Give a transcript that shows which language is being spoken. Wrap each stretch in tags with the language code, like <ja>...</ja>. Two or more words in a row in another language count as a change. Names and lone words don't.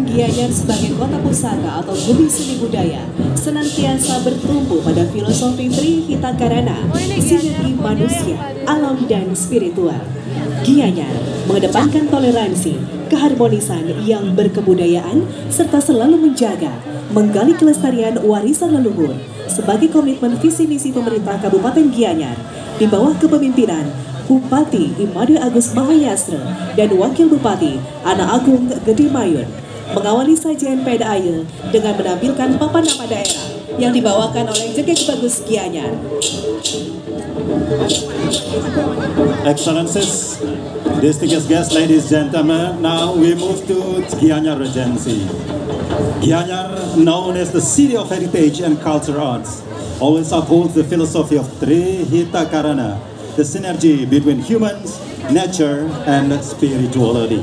<id>Gianyar sebagai kota pusaka atau bumi seni budaya senantiasa bertumbuh pada filosofi Trihita Karana, sinergi manusia, alam dan spiritual. Gianyar mengedepankan toleransi, keharmonisan yang berkebudayaan, serta selalu menjaga, menggali kelestarian warisan leluhur sebagai komitmen visi misi pemerintah Kabupaten Gianyar di bawah kepemimpinan Bupati Imade Agus Mahayastra dan Wakil Bupati Ana Agung Gede Mayun. Mengawali sajian PDAY dengan menampilkan papan nama daerah yang dibawakan oleh Jegek Bagus Gianyar.</id> <en>Excellencies, distinguished guests, ladies and gentlemen, now we move to Gianyar Regency. Gianyar, known as the City of Heritage and Cultural Arts, always upholds the philosophy of Trihita Karana, the synergy between humans, nature, and spirituality.</en>